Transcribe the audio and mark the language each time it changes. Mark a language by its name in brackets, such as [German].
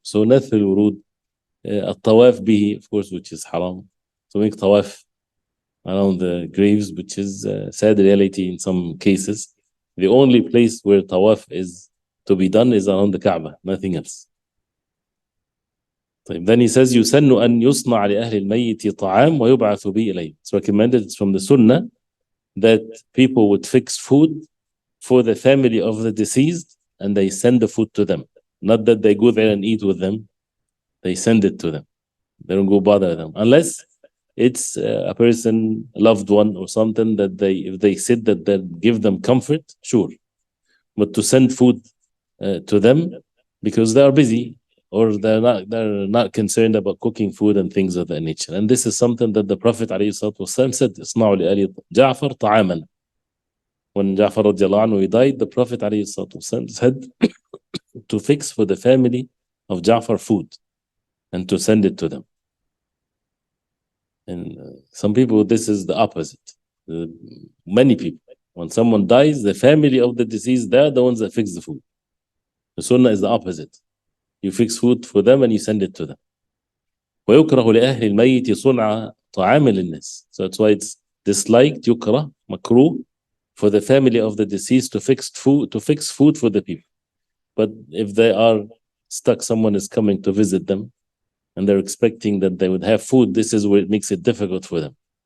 [English] So nath al-wurud, al-tawaf bihi, of course, which is haram. So make tawaf around the graves, which is sad reality in some cases. The only place where tawaf is to be done is around the Kaaba, nothing else. Then he says, [Arabic] يُسَنُّ أَن يُصْنَعَ لِأَهْلِ الْمَيِّتِ طَعَامٌ وَيُبْعَثُ بِهِ إِلَيْهِ. [English] It's recommended, it's from the Sunnah, that people would fix food for the family of the deceased and they send the food to them. Not that they go there and eat with them, they send it to them. They don't go bother them. Unless it's a person, a loved one or something that if they sit that they give them comfort, sure. But to send food to them because they are busy or they're not concerned about cooking food and things of that nature. And this is something that the Prophet ﷺ said, [Arabic] اصنعوا لآل جعفر طعاما. [English] When Ja'far radiallahu anhu, he died, the Prophet ﷺ said to fix for the family of Ja'far food and to send it to them. And some people, this is the opposite. Many people, when someone dies, the family of the deceased, they're the ones that fix the food. The sunnah is the opposite. You fix food for them and you send it to them. [Arabic] ويكره لأهل الميت صنع طعام للناس. [English] So that's why it's disliked, يكره, makruh, for the family of the deceased to fix food for the people. But if they are stuck, someone is coming to visit them and they're expecting that they would have food, this is where it makes it difficult for them.